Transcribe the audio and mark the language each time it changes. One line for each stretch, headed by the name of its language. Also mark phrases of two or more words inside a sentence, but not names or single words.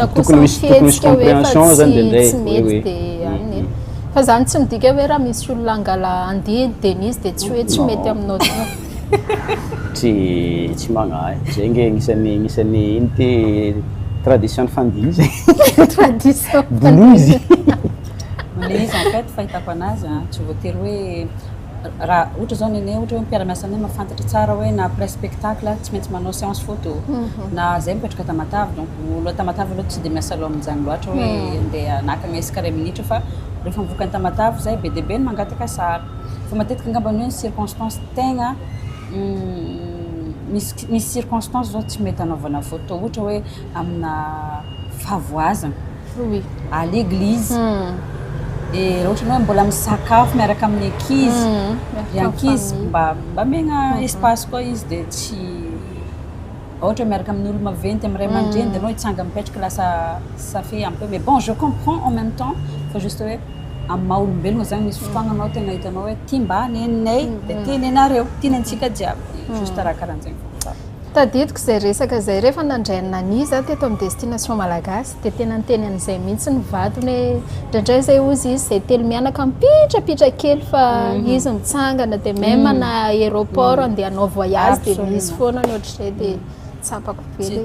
Malagasy: tokony misy compréhension zany de ndray de fa zany tsy midika hoe raha misy olona angala andihy Denise de tsy hoe tsy mety aminao tsy magnahy zay nge gnisan'ny iny ty tradition ny fandihy zay tradition blues le izy en fait fahitako anazy tsy voatery hoe raha ohatra zao nene ohatra hoe mpiara-miasa aminay mahafantatra tsara hoe na
French: après spectacle
Malagasy: tsy maintsy manao
French: séance photo
Malagasy: na zay mipetraka Tamatavy donc olo Tamatavy aloha tsy de miasa aloha amin'izany loatra hoe andeha nakagna isaka ray minitra fa rehefa mivoaka ny Tamatavy zay be dia be ny mangataka sary fa matetika angamba ny hoe circonstance tegna misy circonstance zao tsy mety anaovana photo ohatra hoe amina fahavoazana oui
French: à l'église et
Malagasy: raha ohatra ny hoe mbola misakafo miaraka amin'ny ankizy ry ankizy mba megna espace koa izy dia tsy ohatra miaraka amin'ny olo maventy amin'ny ray aman-dreny dia anao hitsanga mipetraka lasa
French: ça fait un peu mais bon je comprends en même temps
Malagasy: fa juste hoe amin'ny maha olombelogna zany misy fotoagna anao tena hitanao hoe tia mba neninay dia tianenareo tianantsika jiaby juste raha karahan'zay tadidiko zay resaka zay rehefa nandray ny naniza teto amin'ny destination malagasy dia tena niteny an'izay mihitsy ny vadiny hoe indraindray zay ozy izy zay telo mianaka mipitrapitra kely fa izy mitsangana dia même na aéroport andeha hanao voyage dia misy foana ny ohatr'izay dia tsapako be